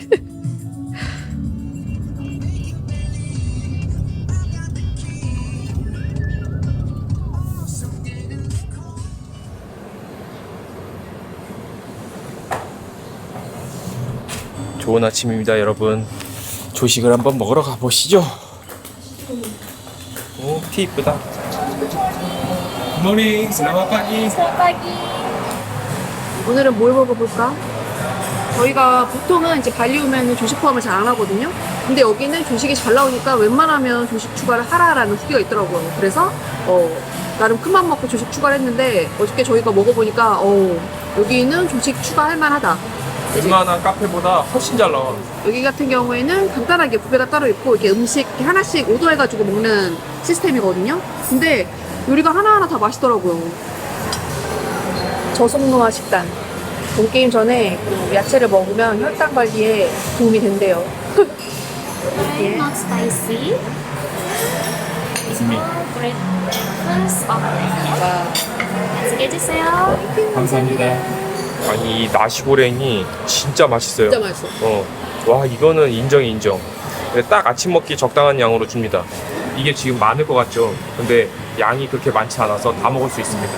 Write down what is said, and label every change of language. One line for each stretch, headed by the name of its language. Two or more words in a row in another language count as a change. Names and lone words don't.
Korean: 좋은 아침입니다, 여러분. 조식을 한번 먹으러 가보시죠. 오, 티 이쁘다. 굿모닝,
Indonesian: selamat pagi.
Korean: 오늘은 뭘 먹어볼까? 저희가 보통은 이제 발리 오면 조식 포함을 잘 안 하거든요. 근데 여기는 조식이 잘 나오니까 웬만하면 조식 추가를 하라라는 후기가 있더라고요. 그래서 나름 큰맘 먹고 조식 추가를 했는데 어저께 저희가 먹어보니까 여기는 조식 추가할 만하다. 웬만한 카페보다 훨씬 잘 나와. 여기 같은 경우에는 간단하게 뷔페가 따로 있고 이렇게 음식 이렇게 하나씩 오더해가지고 먹는 시스템이거든요. 근데 요리가 하나하나 다 맛있더라고요. 저속노화 식단. 본 게임 전에 그 야채를 먹으면 혈당 관리에 도움이 된대요.
English: Not spicy. Breakfast
Korean: 맛있게 드세요. 감사합니다. 아니, 이 나시고랭이 진짜 맛있어요. 진짜 맛있어. 와, 이거는 인정. 딱 아침 먹기 적당한 양으로 줍니다. 이게 지금 많을 것 같죠? 근데 양이 그렇게 많지 않아서 다 먹을 수 있습니다.